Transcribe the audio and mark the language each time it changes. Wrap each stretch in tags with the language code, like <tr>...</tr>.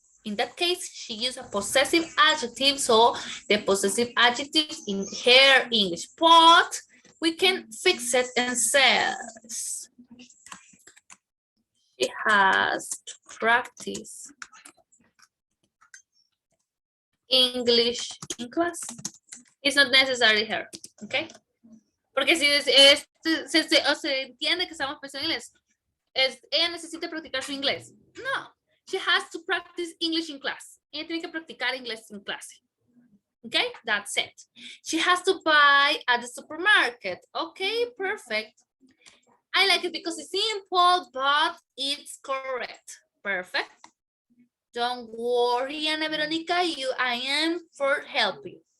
<en>In that case, she used a possessive adjective, so the possessive adjective in her English, but we can fix it and says she has to practice English in class. It's not necessary her, okay?</en> <es>Porque si se entiende que estamos pensando en inglés, ella necesita practicar su inglés.</es> <en>No, she has to practice English in class.</en> <es>Ella tiene que practicar inglés en clase.</es> <en>Okay, that's it. She has to buy at the supermarket. Okay, perfect. I like it because it's simple, but it's correct. Perfect. Don't worry, Ana Veronica, I am for helping.</en>